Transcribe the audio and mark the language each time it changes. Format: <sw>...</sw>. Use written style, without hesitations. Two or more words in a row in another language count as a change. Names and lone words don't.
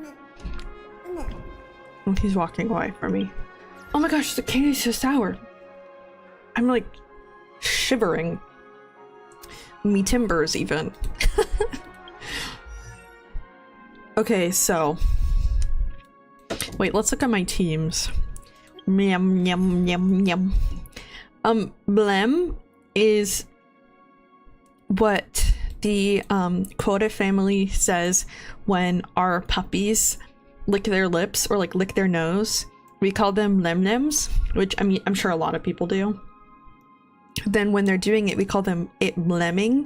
<en>Oh, he's walking away from me. Oh my gosh, the candy's so sour. I'm like shivering. Me timbers even. Okay, so wait, let's look at my teams. Yum yum yum yum. Blem is what the quota family says when our puppies lick their lips or like lick their nose. We call them lemnems, which I mean I'm sure a lot of people do. Then when they're doing it, we call them it blemming.</en>